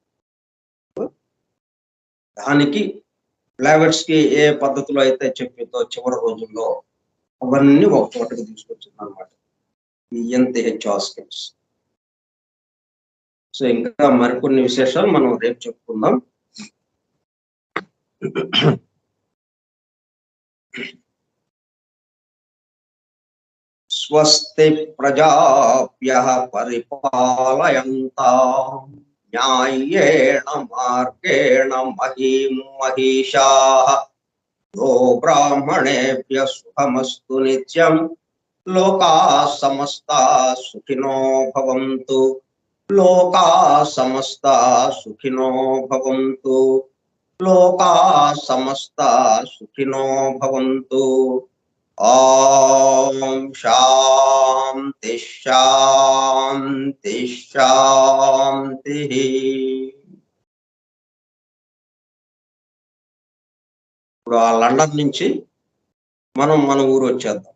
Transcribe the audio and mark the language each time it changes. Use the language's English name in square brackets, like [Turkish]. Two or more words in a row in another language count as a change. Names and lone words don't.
[Telugu] దానికి బ్లవెట్స్కీ ఏ పద్ధతిలో అయితే చెప్పిందో చివరి రోజుల్లో అవన్నీ ఒక చోటకి తీసుకొచ్చింది అనమాట, ఈ [English] HR skills. [Telugu] సో ఇంకా మరికొన్ని విశేషాలు మనం రేపు చెప్పుకుందాం. [Sanskrit] స్వస్తి ప్రజాభ్యః పరిపాలయంతాం న్యాయేణ మార్గేణ మహీం మహిషాః గో బ్రాహ్మణేభ్యః శుభమస్తు నిత్యం. లోకాః సమస్తాః సుఖినో భవంతు. లోకాః సమస్తాః సుఖినో భవంతు. లోకాః సమస్తాః సుఖినో భవంతు. ఓం శాంతి శాంతి శాంతి. [Telugu] ఇప్పుడు ఆ లండన్ నుంచి మనం మన ఊరు వచ్చేద్దాం.